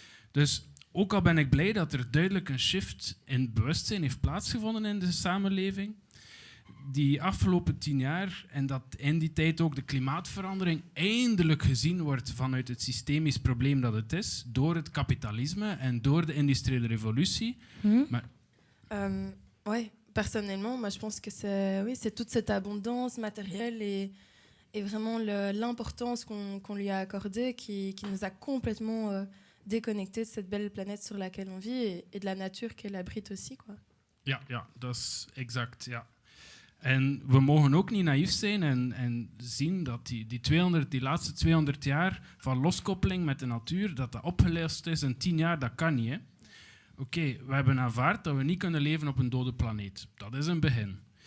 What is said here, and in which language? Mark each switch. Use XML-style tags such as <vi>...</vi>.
<nl>Dus ook al ben ik blij dat er duidelijk een shift in bewustzijn heeft plaatsgevonden in de samenleving, die afgelopen 10 jaar en dat in die tijd ook de klimaatverandering eindelijk gezien wordt vanuit het systemisch probleem dat het is, door het kapitalisme en door de industriële revolutie. Maar</nl> <fr>ouais, personnellement, moi je pense que c'est toute cette abondance matérielle et vraiment l'importance qu'on lui a accordée qui nous a complètement déconnectés de cette belle planète sur laquelle on vit et de la nature qu'elle abrite aussi, quoi.</fr> <nl>Ja, dat is exact, ja. En we mogen ook niet naïef zijn en zien dat die laatste 200 jaar van loskoppeling met de natuur, dat opgelost is in 10 jaar, dat kan niet. Hè? Oké, we hebben aanvaard dat we niet kunnen leven op een dode planeet. Dat is een begin.</nl>